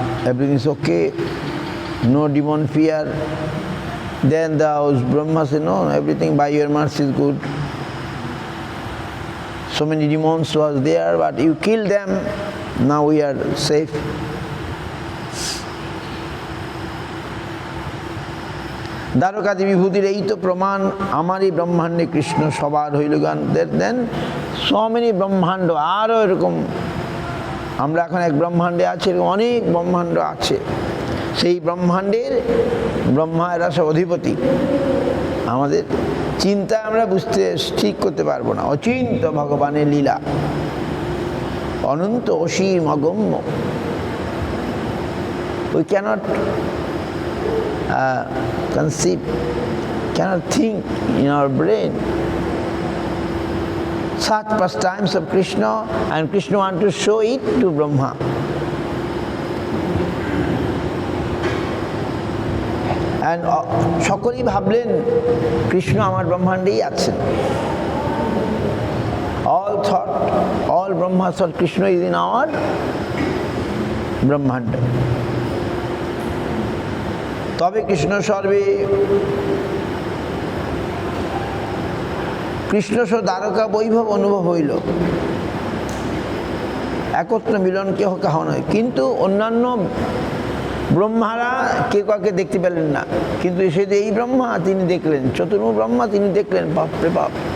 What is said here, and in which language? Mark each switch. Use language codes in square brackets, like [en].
[en] Everything is okay, no demon fear. Then the Brahma said, no, everything by your mercy is good. So many demons was there, but you killed them, now we are safe. [bn] দ্বারকাদি বিভূতির এই তো প্রমাণ, আমারই ব্রহ্মাণ্ডে কৃষ্ণ সবার হইল গান। [en] then so many [bn] ব্রহ্মাণ্ড, আরও এরকম, আমরা এখন এক ব্রহ্মাণ্ডে আছি, এরকম অনেক ব্রহ্মাণ্ড আছে। সেই ব্রহ্মাণ্ডের ব্রহ্মা এরা সব অধিপতি। আমাদের চিন্তা আমরা বুঝতে ঠিক করতে পারবো না। অচিন্ত ভগবানের লীলা, অনন্ত অসীম অগম্য। [en] We cannot conceive, cannot think in our brain such pastimes of Krishna, and Krishna want to show it to Brahma. [bn] And সকলেই ভাবলেন কৃষ্ণ আমার ব্রহ্মাণ্ডেই আছেন। [en] All thought, all Brahma thought Krishna is in our brahmanda. [bn] তবে কৃষ্ণ সর্বে, কৃষ্ণ দ্বারকা বৈভব অনুভব হইল। একত্র মিলন কেহ কাহ নয়। কিন্তু অন্যান্য ব্রহ্মারা কে কাকে দেখতে পেলেন না, কিন্তু সে যে এই ব্রহ্মা তিনি দেখলেন, চতুর্মুখ ব্রহ্মা তিনি দেখলেন। বাপরে বাপ!